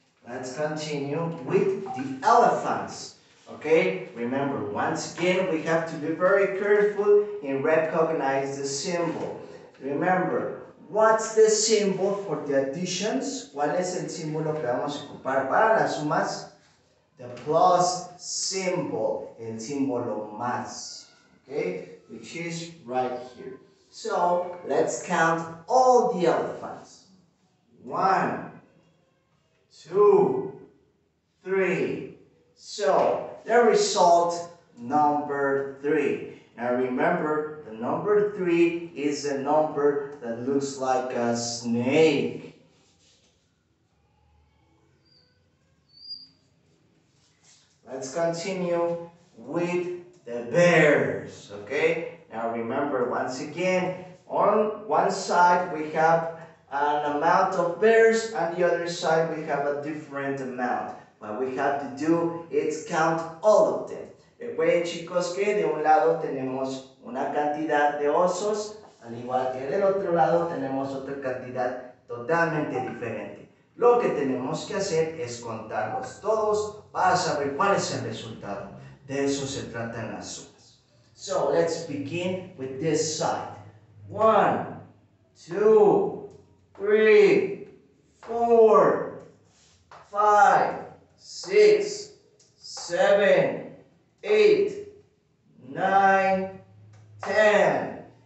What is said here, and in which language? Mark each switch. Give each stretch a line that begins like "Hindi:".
English: Let's continue with the elephants. Okay, remember, once again, we have to be very careful and recognize the symbol. Remember, what's the symbol for the additions?
Spanish: ¿Cuál es el símbolo que vamos a ocupar para las sumas?
English: The plus symbol,
Spanish: el símbolo más.
English: Okay, which is right here. So, let's count all the elephants. 1, 2, 3. So, the result, number 3. Now remember, the number 3 is a number that looks like a snake. Let's continue with the bears, okay? Now remember, once again, on one side we have an amount of bears, and the other side we have a different amount. What we have to do is count all of them.
Spanish: Recuerden, chicos, que de un lado tenemos una cantidad de osos, al igual que del otro lado tenemos otra cantidad totalmente diferente. Lo que tenemos que hacer es contarlos todos para saber cuál es el resultado. De eso se tratan las sumas.
English: So, let's begin with this side. 1, 2, 3, 4, 5, 6, 7, 8, 9, 10.